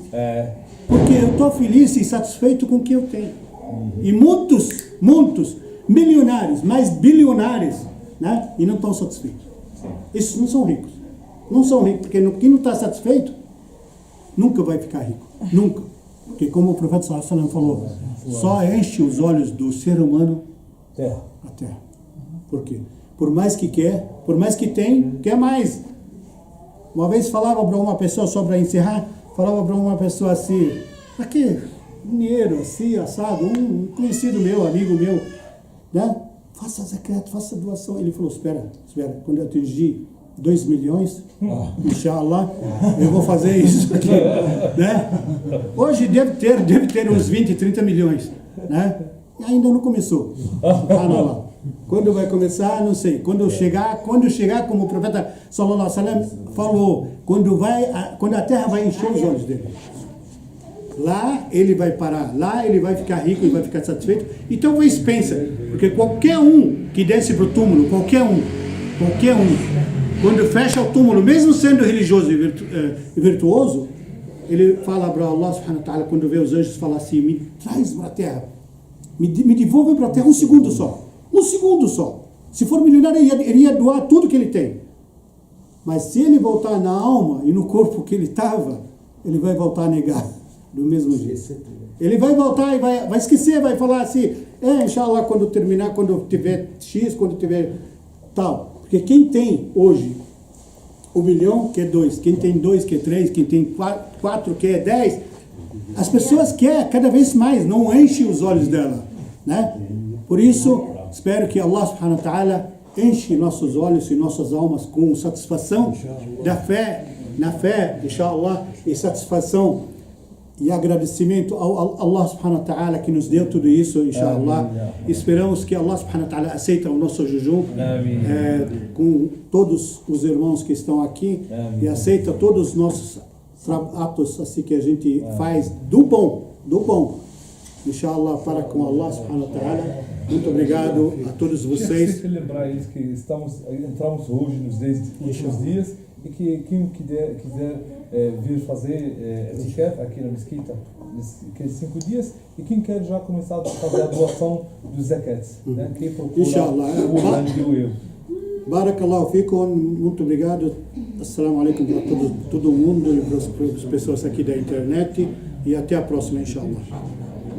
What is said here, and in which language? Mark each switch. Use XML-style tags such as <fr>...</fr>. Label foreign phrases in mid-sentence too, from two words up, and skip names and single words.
<pt>Porque eu estou feliz e satisfeito com o que eu tenho. E muitos milionários, mais bilionários, né? E não estão satisfeitos. Esses não são ricos. Não são ricos, porque quem não está satisfeito nunca vai ficar rico. Nunca. Porque como o profeta</pt> <ar>صلى الله عليه وسلم</ar> <pt>falou, só enche os olhos do ser humano a terra. Por quê? Por mais que quer, por mais que tem, quer mais. Uma vez falava para uma pessoa, só para encerrar, falava para uma pessoa assim, aqui, dinheiro, assim, assado, um conhecido meu, amigo meu, né? Faça zakat, faça doação. Ele falou, espera, quando eu atingir 2 milhões, inshallah, eu vou fazer isso aqui, né? Hoje deve ter uns 20, 30 milhões, né? E ainda não começou. Quando vai começar, não sei. Quando chegar, como o profeta</pt> <ar>صلى الله عليه وسلم</ar> <pt>falou, quando a terra vai encher os olhos dele. Lá ele vai parar, lá ele vai ficar rico e vai ficar satisfeito. Então vocês pensam, porque qualquer um que desce para o túmulo, qualquer um, quando fecha o túmulo, mesmo sendo religioso e virtuoso, ele fala para</pt> <ar>الله سبحانه وتعالى,</ar> <pt>quando vê os anjos, fala assim, me traz para a terra, me devolve para a terra um segundo só. Se for milionário, ele ia doar tudo que ele tem. Mas se ele voltar na alma e no corpo que ele estava, ele vai voltar a negar do mesmo jeito. Ele vai voltar e vai esquecer, vai falar assim, inshallah, quando terminar, quando tiver X, quando tiver tal. Porque quem tem hoje 1 milhão quer 2, quem tem 2 quer 3, quem tem 4 quer 10. As pessoas querem cada vez mais, não enche os olhos dela, né? Por isso, espero que</pt> <ar>الله سبحانه وتعالى</ar> <pt>enche nossos olhos e nossas almas com satisfação da fé, na fé, inshallah, e satisfação e agradecimento ao</pt> <ar>الله سبحانه وتعالى</ar> <pt>que nos deu tudo isso, inshallah. Esperamos que</pt> <ar>الله سبحانه وتعالى</ar> <pt>aceita o nosso jejum com todos os irmãos que estão aqui e aceita todos os nossos atos assim que a gente faz do bom, inshallah, para com</pt> <ar>الله سبحانه وتعالى.</ar> <pt>Muito obrigado a todos Tinha que vocês. celebrar isso, que entramos hoje nos 10 últimos dias e que quem quiser vir fazer etikaf aqui na mesquita, aqueles 5 dias, e quem quer já começar a fazer a doação dos zakats, né? Quem procura Inshallah. o grande eu.</pt> <ar>بارك الله فيكم,</ar> <pt>muito obrigado.</pt> <ar>السلام عليكم</ar> <pt>para todo mundo e para as pessoas aqui da internet. E até a próxima, inshallah.</pt>